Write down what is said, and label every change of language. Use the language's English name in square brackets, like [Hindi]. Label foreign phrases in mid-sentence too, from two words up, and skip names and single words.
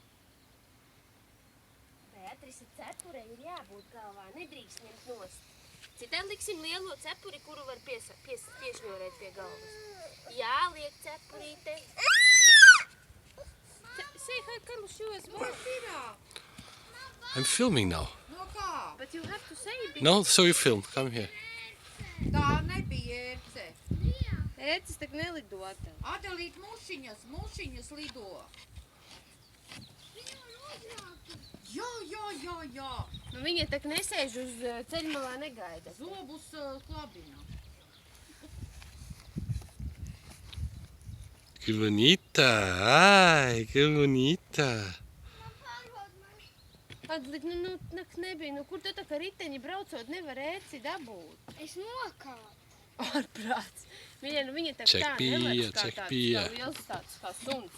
[Latvian] Beatrisa, cepurei ir jābūt galvā, nedrīkst ņemt nost. Citai liksim lielo cepuri, kuru var piešņorēt pie galvas. Jā, liek cepurīte. [English] Say hi, come show us what. I'm filming now. [Latvian] No kā? [English] But you have to say it. No, so you film. Come here. [Latvian] Tā nebija ērce. Ērces tak nelidota. Adelīt mušiņas lido. Jā. Nu, viņa tak nesēž uz ceļmalā negaida. Zobus klabina. [Portuguese] Que bonita. Ai, que bonita. [Latvian] Adelīt, nu, nebija. Nu, kur tu tā kā riteņi braucot nevar ērci dabūt? Es nokāpu. Ārprāts. Viņa tā Check tā bija, nelec kā check tāds bija. liels tāds kā suns.